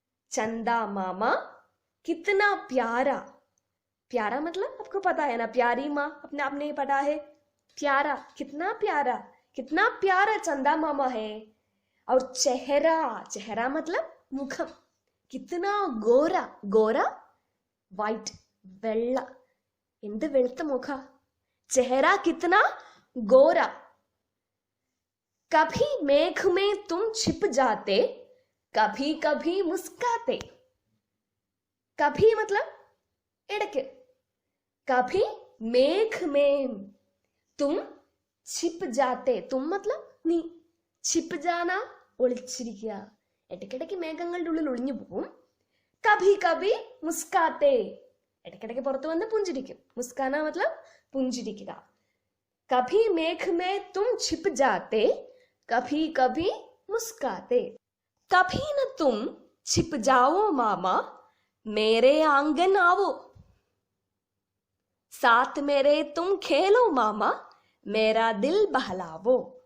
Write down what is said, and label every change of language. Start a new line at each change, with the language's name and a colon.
Hindi: चंदा मामा कितना प्यारा। प्यारा मतलब आपको पता है ना, प्यारी माँ, अपने आपने पढ़ा है। प्यारा, कितना प्यारा, कितना प्यारा चंदा मामा है। और चेहरा मतलब मुखम, कितना गोरा। गोरा वाइट,
Malayalam: വെള്ള, എന്ത് വെളുത്ത മുഖ।
Hindi: चेहरा कितना गोरा। कभी मेघ में तुम छिप जाते, कभी कभी मुस्काते। कभी मतलब इड़के। कभी मेघ में तुम छिप जाते, तुम मतलब നീ, छिप जाना ഒളിച്ചിരിക്കുക,
Malayalam: ഇടയ്ക്കിടയ്ക്ക് മേഘങ്ങളുടെ ഉള്ളിൽ ഒളിഞ്ഞു പോകും.
Hindi: कभी कभी मुस्काते,
Malayalam: ഇടയ്ക്കിടയ്ക്ക് പുറത്തു വന്ന് പുഞ്ചിരിക്കും. മുസ്കാന
Hindi: मतलब
Malayalam: പുഞ്ചിരിക്കുക.
Hindi: कभी मेघ में तुम छिप जाते, कभी कभी मुस्काते. कभी न तुम छिप जाओ मामा, मेरे आंगन आओ. साथ मेरे तुम खेलो मामा, मेरा दिल बहलावो.